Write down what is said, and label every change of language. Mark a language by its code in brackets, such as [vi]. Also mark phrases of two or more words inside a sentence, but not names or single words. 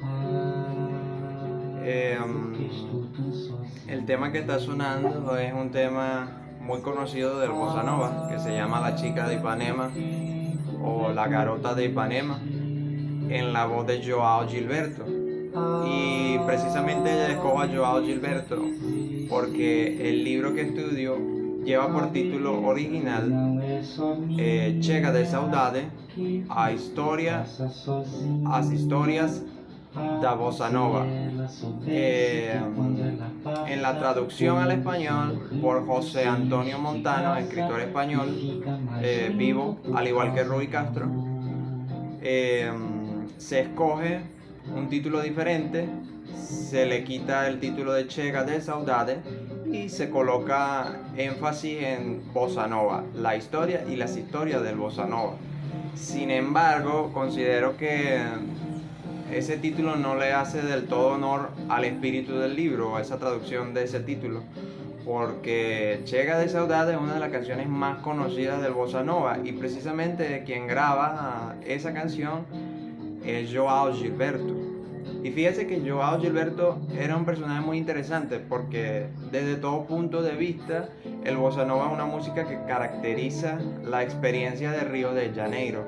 [es] Eh, el tema que está sonando es un tema muy conocido del bossa nova que se llama La chica de Ipanema o La garota de Ipanema en la voz de Joao Gilberto. Y precisamente escojo a Joao Gilberto porque el libro que estudio lleva por título original Chega de Saudade, as historias da Bossa Nova. En la traducción al español por José Antonio Montano, escritor español, vivo, al igual que Rui Castro, se escoge un título diferente, se le quita el título de Chega de Saudade y se coloca énfasis en Bossa Nova, la historia y las historias del Bossa Nova. Sin embargo, considero que ese título no le hace del todo honor al espíritu del libro, a esa traducción de ese título, porque Chega de Saudade es una de las canciones más conocidas del Bossa Nova y precisamente quien graba esa canción es Joao Gilberto. Y fíjese que Joao Gilberto era un personaje muy interesante porque desde todo punto de vista el Bossa Nova es una música que caracteriza la experiencia de Río de Janeiro.